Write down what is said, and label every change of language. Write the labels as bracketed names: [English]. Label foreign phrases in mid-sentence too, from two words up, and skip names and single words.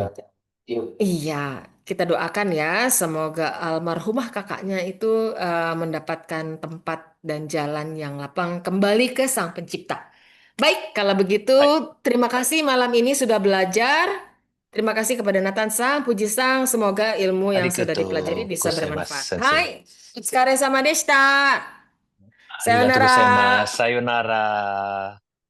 [Indonesian] Iya, kita doakan ya, semoga almarhumah kakaknya itu mendapatkan tempat dan jalan yang lapang kembali ke Sang Pencipta. Baik, kalau begitu, Hai. terima kasih malam ini sudah belajar. Terima kasih kepada Nathan Sang, Puji Sang, semoga ilmu yang sudah dipelajari [Japanese] Arigatou [Indonesian] bisa [Japanese] gozaimasu, [Indonesian] bermanfaat. [Japanese] Sensei. はい、お疲れ様でした. ありがとうございます. Sayonara. Sayonara.